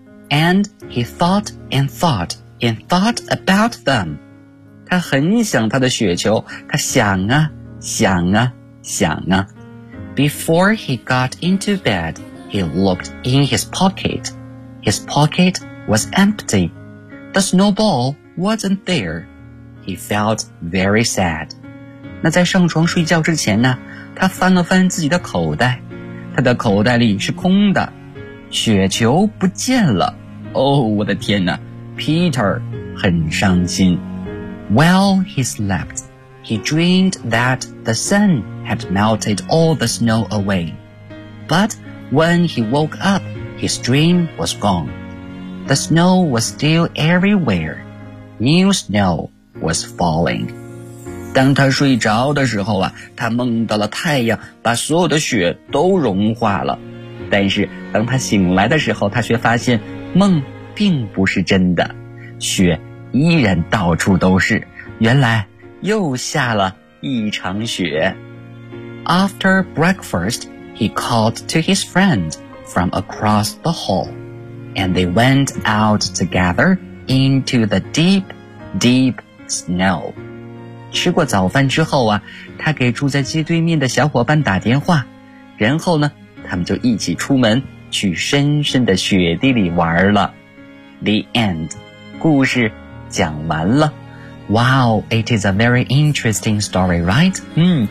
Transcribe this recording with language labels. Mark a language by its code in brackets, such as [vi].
[en] And he thought and thought and thought about them. [zh] 他很想他的雪球，他想啊，想啊，想啊。 [en] Before he got into bed, he looked in his pocket. His pocket was empty. The snowball wasn't there. He felt very sad. [zh] 那在上床睡觉之前呢，他翻了翻自己的口袋，他的口袋里是空的，雪球不见了。哦，我的天哪， Peter 很伤心。 [en] While he slept, he dreamed that the sun. Had melted all the snow away. But when he woke up, his dream was gone. The snow was still everywhere. New snow was falling. [zh] 当他睡着的时候啊，他梦到了太阳把所有的雪都融化了。但是当他醒来的时候，他却发现梦并不是真的，雪依然到处都是，原来又下了一场雪。 [en] After breakfast, he called to his friend from across the hall, and they went out together into the deep, deep snow. [zh] 吃过早饭之后啊，他给住在街对面的小伙伴打电话，然后呢，他们就一起出门去深深的雪地里玩了。 [en] the end. [zh] 故事讲完了。 [en] Wow, it is a very interesting story, right?